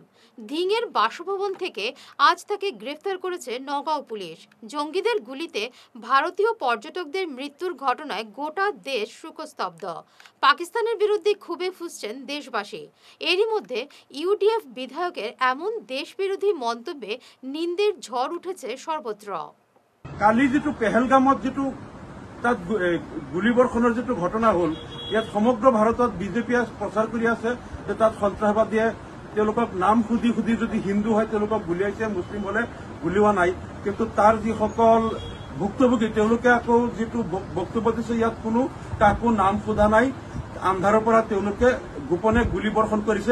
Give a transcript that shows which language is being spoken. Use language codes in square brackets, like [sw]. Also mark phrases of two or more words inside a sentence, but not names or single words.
[bn] ধিংয়ের বাসভবন থেকে আজ তাকে গ্রেফতার করেছে নগাঁও পুলিশ। জঙ্গিদের গুলিতে ভারতীয় পর্যটকদের মৃত্যুর ঘটনায় গোটা দেশ শোকস্তব্ধ। পাকিস্তানের বিরুদ্ধে ক্ষোভে ফুঁসছেন দেশবাসী। এরই মধ্যে ইউডিএফ বিধায়কের এমন দেশবিরোধী মন্তব্যে নিন্দের ঝড় উঠেছে সর্বত্র। [as] কালি যেটো পেহেলগামত যেটো তাত গুলিবৰ্ষণৰ যেটো ঘটনা হল, ইয়াত সমগ্ৰ ভাৰতত বিজেপিয়ে প্ৰচাৰ কৰি আছে যে তাত সন্ত্ৰাসবাদীয়ে তেওঁলোকক নাম সুধি সুধি যদি হিন্দু হয় তেওঁলোকক গুলিয়াইছে, মুছলিম হলে গুলিওৱা নাই। কিন্তু তাৰ যিসকল ভুক্তভোগী তেওঁলোকে আকৌ যিটো বক্তব্য দিছে ইয়াত কোনো কাকো নাম সোধা নাই, আন্ধাৰৰ পৰা তেওঁলোকে গোপনে গুলিবৰ্ষণ কৰিছে।